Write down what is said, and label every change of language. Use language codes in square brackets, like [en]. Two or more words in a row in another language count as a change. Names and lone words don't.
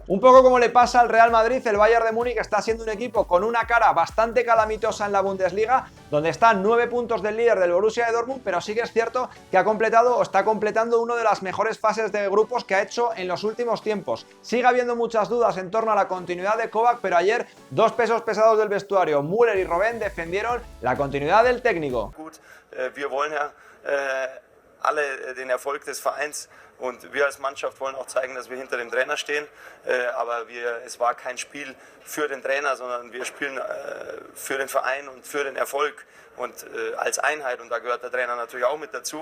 [es] Un poco como le pasa al Real Madrid, el Bayern de Múnich está siendo un equipo con una cara bastante calamitosa en la Bundesliga, donde están 9 puntos del líder del Borussia de Dortmund, pero sí que es cierto que ha completado o está completando una de las mejores fases de grupos que ha hecho en los últimos tiempos. Sigue habiendo muchas dudas en torno a la continuidad de Kovac, pero ayer dos pesos pesados del vestuario, Muller y Robben, defendieron la continuidad del técnico. [de] Alle den Erfolg des Vereins und wir als Mannschaft wollen auch zeigen, dass wir hinter dem Trainer stehen, aber es war kein Spiel für den Trainer, sondern wir spielen für den Verein und für den Erfolg und als Einheit, und da gehört der Trainer natürlich auch mit dazu.